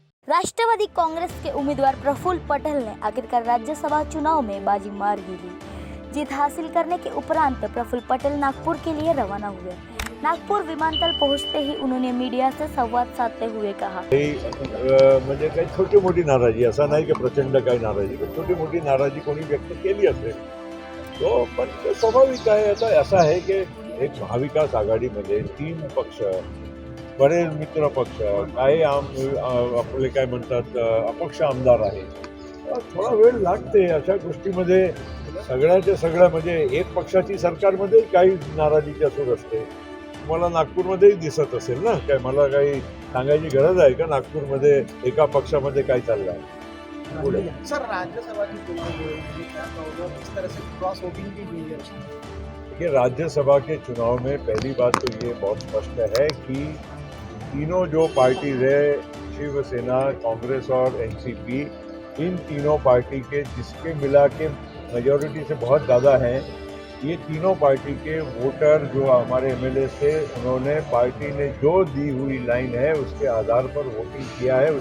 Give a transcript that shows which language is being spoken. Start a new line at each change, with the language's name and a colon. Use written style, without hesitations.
Hindi: राष्ट्रवादी कांग्रेस के उम्मीदवार प्रफुल्ल पटेल ने आखिरकार राज्यसभा चुनाव में बाजी मार ही ली। जीत हासिल करने के उपरांत प्रफुल्ल पटेल नागपुर के लिए रवाना हुए। नागपुर विमानतल पहुंचते ही उन्होंने मीडिया से संवाद साधते हुए कहा,
Marathi: म्हणजे काही छोटी मोठी नाराजी, असा नाही की प्रचंड काही नाराजी, पण छोटी मोठी नाराजी कोणी व्यक्त केली असेल तो पण ते स्वाभाविक आहे। आता असं आहे की एक महाविकास आघाडीमध्ये 3 पक्ष, बरेच मित्र पक्ष, काही आपले काय म्हणतात अपक्ष आमदार आहेत। थोडा वेळ लागते अशा गोष्टीमध्ये। सगळ्याच्या सगळ्या म्हणजे एक पक्षाची सरकारमध्ये काही नाराजीची सूर असते। तुम्हाला नागपूरमध्येही दिसत असेल ना, काय मला काही सांगायची गरज आहे का नागपूरमध्ये एका पक्षामध्ये काय चाललं आहे?
Hindi: सर, राज्यसभा की चुनाव जो है क्या होगा, किस तरह से क्रॉस वोटिंग की हुई है? देखिए, राज्यसभा के चुनाव में पहली बात तो ये बहुत स्पष्ट है कि तीनों जो पार्टीज है, शिवसेना, कांग्रेस और एनसीपी, इन तीनों पार्टी के जिसके मिला के मेजॉरिटी से बहुत ज़्यादा हैं, ये तीनों पार्टी के वोटर जो हमारे एमएलए थे, उन्होंने पार्टी ने जो दी हुई लाइन है उसके आधार पर वोटिंग किया है।